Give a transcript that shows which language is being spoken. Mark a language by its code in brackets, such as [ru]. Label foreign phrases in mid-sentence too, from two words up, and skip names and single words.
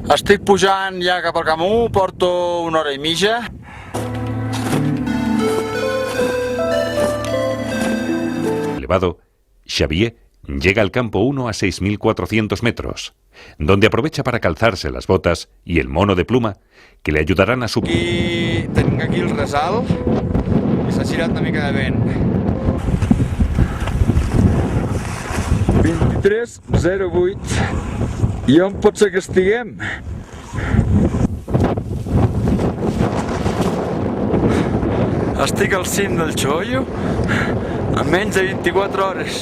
[ca] Estic pujant ja cap al camp 1, porto una hora i mitja. [es] Elevado, Xavier llega al campo 1 a 6.400 metros, donde aprovecha para calzarse las botas y el mono de pluma que le ayudarán a subir. [ca] I tenim aquí el resalt i s'ha girat una mica de vent. 23:08. I on pot ser que estiguem? Estic al cim del Chollo en menys de 24 hores.